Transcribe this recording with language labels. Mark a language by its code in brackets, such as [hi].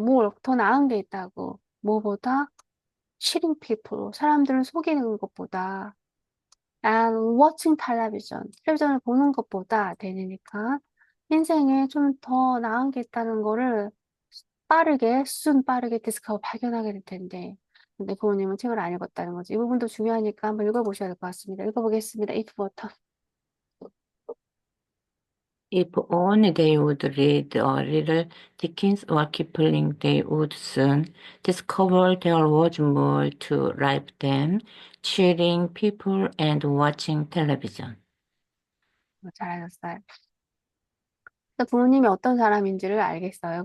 [ko] more 더 나은 게 있다고. 뭐보다 [en] cheating people [ko] 사람들을 속이는 것보다 [en] and watching television [ko] 텔레비전을 보는 것보다 되니까 인생에 좀 더 나은 게 있다는 거를 빠르게 디스커버 발견하게 될 텐데 근데 부모님은 책을 안 읽었다는 거지. 이 부분도 중요하니까 한번 읽어보셔야 될 것 같습니다. 읽어보겠습니다. if부터. [en] If only they would read a little Dickens or Kipling, they would soon discover there was more to life than cheering people and watching television. [ko] 잘하셨어요. 그래서 부모님이 어떤 사람인지를 알겠어요.